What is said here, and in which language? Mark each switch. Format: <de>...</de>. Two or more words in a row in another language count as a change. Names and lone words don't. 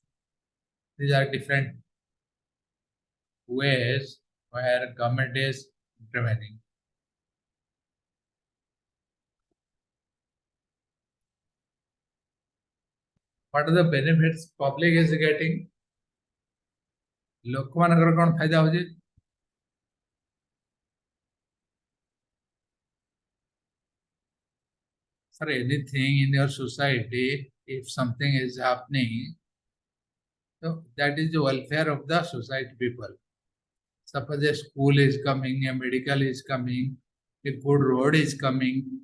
<en>These are different ways where government is intervening. what are the benefits public is getting?</en> <or>ଲୋକମାନଙ୍କର କ'ଣ ଫାଇଦା ହଉଛି?</or> <en>For anything in your society, if something is happening, so that is the welfare of the society people. Suppose a school is coming, a medical is coming, a good road is coming.</en>